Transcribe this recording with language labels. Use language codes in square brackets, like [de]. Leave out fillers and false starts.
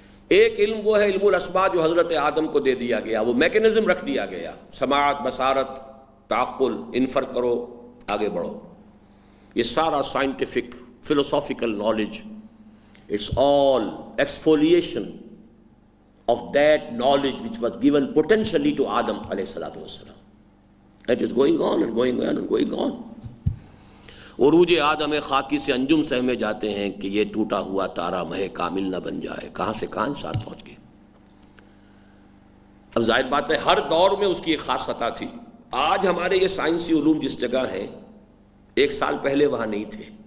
[ur] ایک علم وہ ہے علم الاسماء جو حضرت آدم کو دے دیا گیا، وہ میکنزم رکھ دیا گیا، سماعت، بصارت، تعقل، انفر کرو، آگے بڑھو۔ یہ سارا scientific [en] philosophical knowledge, it's all exfoliation of that knowledge which was given potentially to Adam alayhi salatu wassalam. It is going on and going on and going on. [ur] عروج آدم خاکی سے انجم سہمے جاتے ہیں کہ یہ ٹوٹا ہوا تارا مہ کامل نہ بن جائے، کہاں سے کہاں انسان پہنچ گئے۔ اب ظاہر بات ہے ہر دور میں اس کی ایک خاص سطح تھی۔ آج ہمارے یہ سائنسی علوم جس جگہ ہیں، ایک سال پہلے وہاں نہیں تھے۔